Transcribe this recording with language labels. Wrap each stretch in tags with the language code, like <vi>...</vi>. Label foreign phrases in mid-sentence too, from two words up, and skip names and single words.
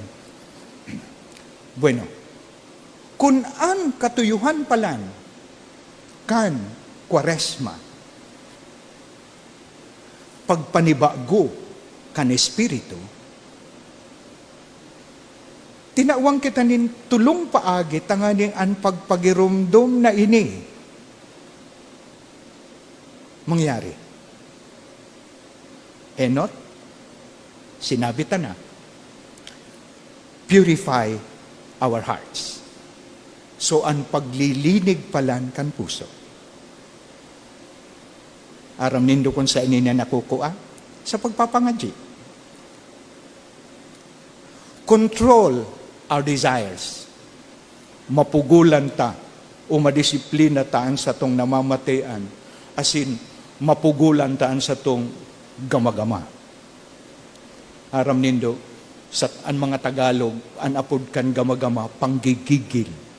<bik>Bueno, kung ang katuyuhan palan, kan Kwaresma, pagpanibago kan Espiritu, tinawang kita nin tulong paagi tanganing ang pagpagirumdum na ini mangyari. Enot, sinabi ta na,</bik> <en>purify our hearts.</en> <bik>So, ang paglilinig palan kan puso. Aram nindo kung sa inyo na nakukuha sa pagpapangadji.</bik> <en>Control our desires.</en> <bik>Mapugulan ta o madisiplina taan sa tong namamatayan, asin mapugulan taan sa tong gamagama. Aram nindo, sa ang mga Tagalog, an apod kan gamagama, panggigigil.</bik>